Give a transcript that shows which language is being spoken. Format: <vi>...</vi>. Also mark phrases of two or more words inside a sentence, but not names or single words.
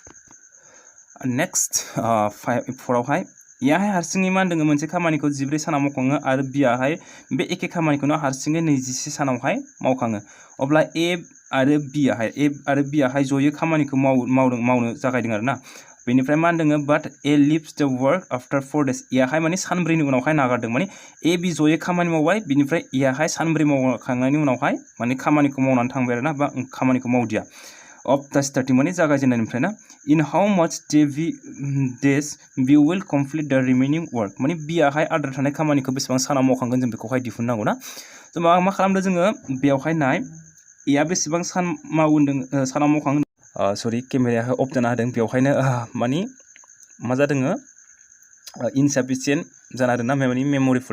<brx>नेक्स्ट 4 आवहाय ए हाय हारसिङै मा होनदों मोनसे खामानिखौ 14 सानाव मावखाङो आरो बि हाय बे एखे खामानिखौनो हारसिङै 21 सानावहाय मावखाङो अब्ला ए आरो बि हाय जयै खामानिखौ मावनो जागायदों आरो ना बेनिफ्राय मा होनदों</brx> <en>but A leaves the work after 4 days</en> <brx>ए हाय माने सानब्रैनि उनावहाय नागारदों माने ए बि जयै खामानि मावबाय बिनिफ्राय ए हाय सानब्रै मावखांनायनि उनावहाय माने खामानिखौ मावनानै थांबाय आरो ना बा खामानिखौ मावदिया</brx> <en>of the starting</en> <brx>माने जागायजेननायनिफ्राय ना</brx> <en>in how much days we will complete the remaining work</en> <brx>माने बि हाय आद्रा थानाय खामानिखौ बेसेबां सानाव मावखांगोन जों बेखौहाय दिहुननांगौ ना जों मा खालामदों जोङो बेयावहाय नाय ए बेसेबां सान मावदों सानाव मावखांगोन सरि केमेराया अफ जाना होदों बेवहायनो माने मा जादों इनसाफिसियेन्ट जाना होदों ना माने</brx> <en>memory full</en>